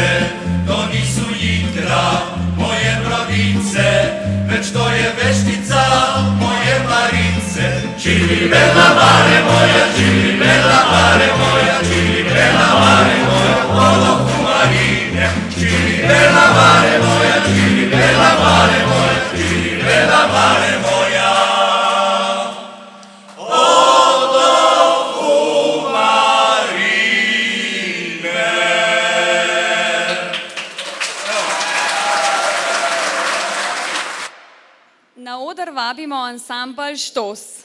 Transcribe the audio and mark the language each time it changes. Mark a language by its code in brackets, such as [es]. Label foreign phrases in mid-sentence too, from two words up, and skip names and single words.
[hr] To nisu jidra, moje brodice, već to je Gili bella mare moja, gili bella mare moja, gili bella mare moja, vodo fumarine. Gili bella mare moja, gili bella mare moja, gili bella mare moja, vodo fumarine. [sl] Na oder vabimo ansambl Štos.